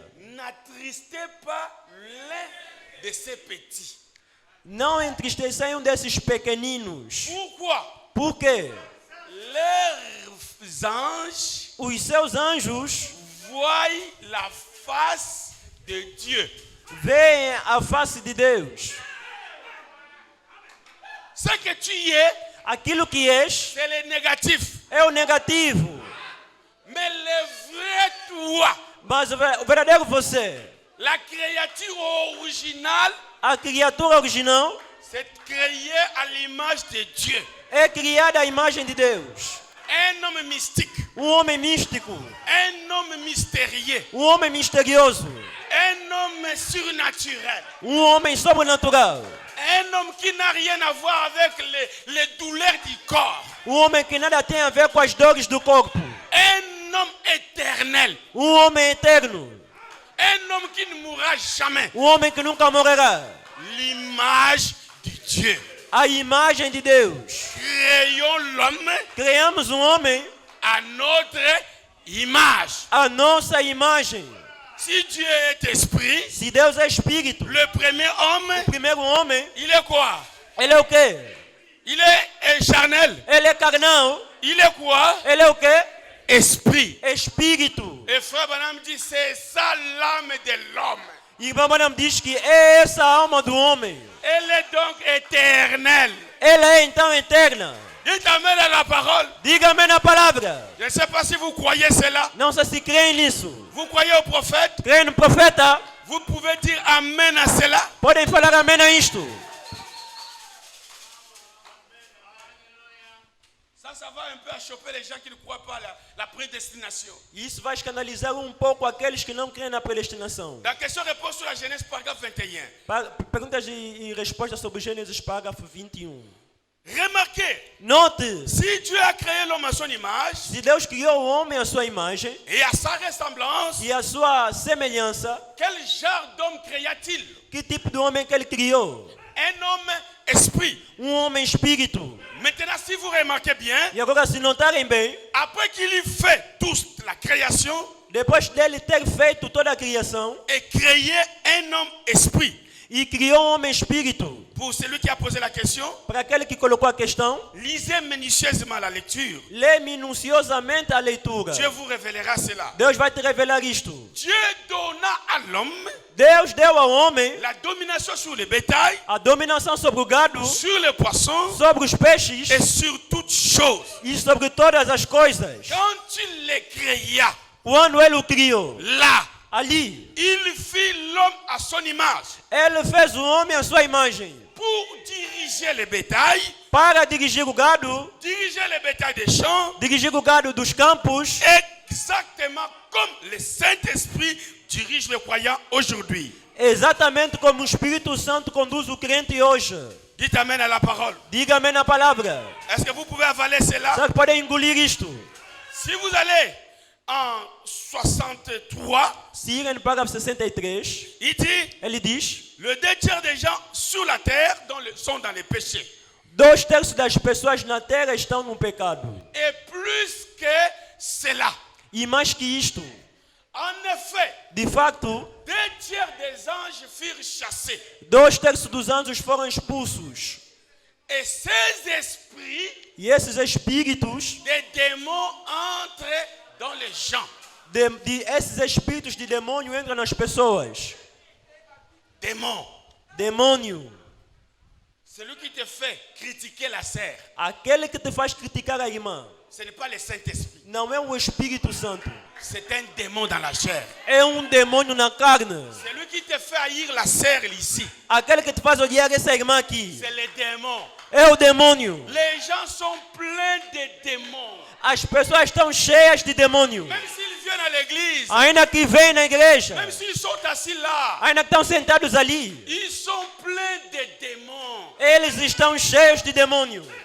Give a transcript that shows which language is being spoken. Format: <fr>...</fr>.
<fr>n'attristez pas l'un de ces petits.</fr> <pt>não entristecei desses pequeninos.</pt> <fr>Pourquoi?</fr> <pt>Por quê?</pt> <fr>Leurs anges</fr> <pt>Os seus anjos</pt> <fr>voient la face de Dieu.</fr> <pt>veem a face de Deus.</pt> <fr>Ce que tu es,</fr> <pt>Aquilo que és</pt> <fr>c'est le négatif.</fr> <pt>é o negativo.</pt> <fr>Mais le vrai toi,</fr> <pt>Mas o verdadeiro você,</pt> <fr>la créature originale,</fr> <pt>a criatura original,</pt> <fr>c'est créé à l'image de Dieu.</fr> <pt>é criada à imagem de Deus.</pt> <fr>Un homme mystique,</fr> <pt>Homem místico,</pt> <fr>un homme mystérieux,</fr> <pt>homem misterioso,</pt> <fr>un homme surnaturel,</fr> <pt>homem sobrenatural,</pt> <fr>un homme qui n'a rien à voir avec les douleurs du corps,</fr> <pt>homem que nada tem a ver com as dores do corpo,</pt> <fr>un homme éternel,</fr> <pt>homem eterno,</pt> <fr>un homme qui ne mourra jamais.</fr> <pt>homem que nunca morrerá.</pt> <fr>L'image de Dieu.</fr> <pt>A imagem de Deus.</pt> <fr>Créons l'homme</fr> <pt>Criamos homem</pt> <fr>à notre image.</fr> <pt>a nossa imagem.</pt> <fr>Si Dieu est esprit,</fr> <pt>Se Deus é espírito,</pt> <fr>le premier homme,</fr> <pt>o primeiro homem,</pt> <fr>il est quoi?</fr> <pt>ele é o quê?</pt> <fr>Il est charnel.</fr> <pt>Ele é carnal.</pt> <fr>Il est quoi?</fr> <pt>Ele é o quê?</pt> <fr>Esprit.</fr> <pt>Espírito.</pt> <fr>Et frère Branham dit, c'est ça l'âme de l'homme.</fr> <pt>E irmão Branham diz que é essa a alma do homem.</pt> <fr>Elle est donc éternelle.</fr> <pt>Ela é então eterna.</pt> <fr>Dites amen à la parole.</fr> <pt>Diga amém na palavra.</pt> <fr>Je ne sais pas si vous croyez cela.</fr> <pt>Não sei se creem nisso.</pt> <fr>Vous croyez au prophète?</fr> <pt>Creem no profeta?</pt> <fr>Vous pouvez dire amen à cela.</fr> <pt>Podem falar amém a isto.</pt> <fr>Ça ça va un peu achoper les gens qui ne croient pas à la prédestination.</fr> <pt>Isso vai escandalizar pouco aqueles que não creem na predestinação.</pt> <fr>La question repose sur la Genèse paragraphe 21.</fr> <pt>Perguntas e respostas sobre Gênesis parágrafo 21.</pt> <fr>Remarquez,</fr> <pt>Note,</pt> <fr>si Dieu a créé l'homme à son image</fr> <pt>se Deus criou o homem à sua imagem</pt> <fr>et à sa ressemblance,</fr> <pt>e à sua semelhança,</pt> <fr>quel genre d'homme créa-t-il?</fr> <pt>que tipo de homem que ele criou?</pt> <fr>Un homme esprit.</fr> <pt>Homem espírito.</pt> <fr>Maintenant, si vous remarquez bien,</fr> <pt>E agora, se notarem bem,</pt> <fr>après qu'il eut fait toute la création</fr> <pt>depois dele ter feito toda a criação</pt> <fr>et créé un homme esprit,</fr> <pt>e criou um homem espírito,</pt> <fr>pour celui qui a posé la question,</fr> <pt>para aquele que colocou a questão,</pt> <fr>lisez minutieusement la lecture.</fr> <pt>lê minuciosamente a leitura.</pt> <fr>Dieu vous révélera cela.</fr> <pt>Deus vai te revelar isto.</pt> <fr>Dieu donna à l'homme</fr> <pt>Deus deu ao homem</pt> <fr>la domination sur le bétail,</fr> <pt>a dominação sobre o gado,</pt> <fr>sur les poissons</fr> <pt>sobre os peixes</pt> <fr>et sur toutes choses.</fr> <pt>e sobre todas as coisas.</pt> <fr>Quand il les créa,</fr> <pt>Quando ele o criou,</pt> <fr>là,</fr> <pt>ali,</pt> <fr>il fit l'homme à son image</fr> <pt>ele fez o homem à sua imagem</pt> <fr>pour diriger le bétail,</fr> <pt>para dirigir o gado,</pt> <fr>diriger le bétail des champs,</fr> <pt>dirigir o gado dos campos,</pt> <fr>exactement comme le Saint-Esprit dirige le croyant aujourd'hui.</fr> <pt>exatamente como o Espírito Santo conduz o crente hoje.</pt> <fr>Dites amen à la parole.</fr> <pt>Diga amém na palavra.</pt> <fr>Est-ce que vous pouvez avaler cela?</fr> <pt>Será que podem engolir isto?</pt> <fr>Si vous allez en 63,</fr> <pt>Se irem no parágrafo 63,</pt> <fr>il dit,</fr> <pt>ele diz:</pt> <fr>le 2 tiers des gens sur la terre sont dans les péchés.</fr> <pt>2/3 das pessoas na terra estão no pecado.</pt> <fr>Et plus que cela,</fr> <pt>E mais que isto,</pt> <fr>en effet,</fr> <pt>de facto,</pt> <fr>2 tiers des anges furent chassés.</fr> <pt>2/3 dos anjos foram expulsos.</pt> <fr>Et ces esprits</fr> <pt>E esses espíritos,</pt> <fr>des démons entrent dans les gens.</fr> <pt>esses espíritos de demônio entram nas pessoas.</pt> <fr>Démons.</fr> <pt>Demônio.</pt> <fr>Celui qui te fait critiquer la sœur,</fr> <pt>Aquele que te faz criticar a irmã.</pt> <fr>ce n'est pas le Saint-Esprit.</fr> <pt>Não é o Espírito Santo.</pt> <fr>C'est un démon dans la chair.</fr> <pt>É demônio na carne.</pt> <fr>Celui qui te fait haïr la sœur ici,</fr> <pt>Aquele que te faz odiar essa irmã aqui.</pt> <fr>c'est le démon.</fr> <pt>É o demônio.</pt> <fr>Les gens sont pleins de démons.</fr> <pt>As pessoas estão cheias de demônio.</pt> <fr>Même s'ils viennent à l'église,</fr> <pt>Ainda que vêm na igreja.</pt> <fr>même s'ils sont assis là,</fr> <pt>Ainda que estão sentados ali.</pt> <fr>ils sont pleins de démons.</fr> <pt>Eles estão cheios de demônio.</pt>